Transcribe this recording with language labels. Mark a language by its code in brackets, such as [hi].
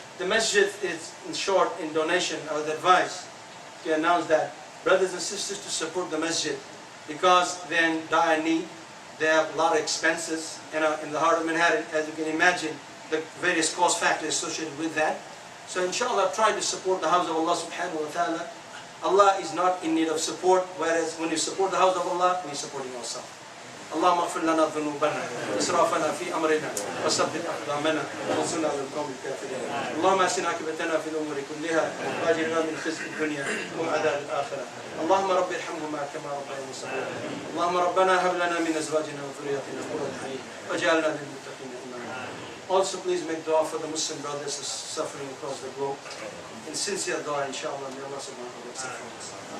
[en] The masjid is in short in donation. I would advise to announce that brothers and sisters to support the masjid because they're in dire need. They have a lot of expenses in the heart of Manhattan, as you can imagine, the various cost factors associated with that. So inshallah, try to support the house of Allah subhanahu wa ta'ala. Allah is not in need of support, whereas when you support the house of Allah, we're supporting ourselves. [ar] اللهم اغفر لنا ذنوبنا واسرافنا في امرنا وثبت اقدامنا وانصرنا على القوم الكافرين. اللهم احسن عاقبتنا في الامور كلها واجرنا من خزي الدنيا وعذاب الاخره. اللهم رب ارحمهما كما ربياني صغيرا. اللهم ربنا هب لنا من ازواجنا وذرياتنا قرة عين واجعلنا للمتقين اماما. [en] Also please make dua for the Muslim brothers suffering across the globe. In sincere dua, inshallah, may Allah subhanahu wa ta'ala accept from us.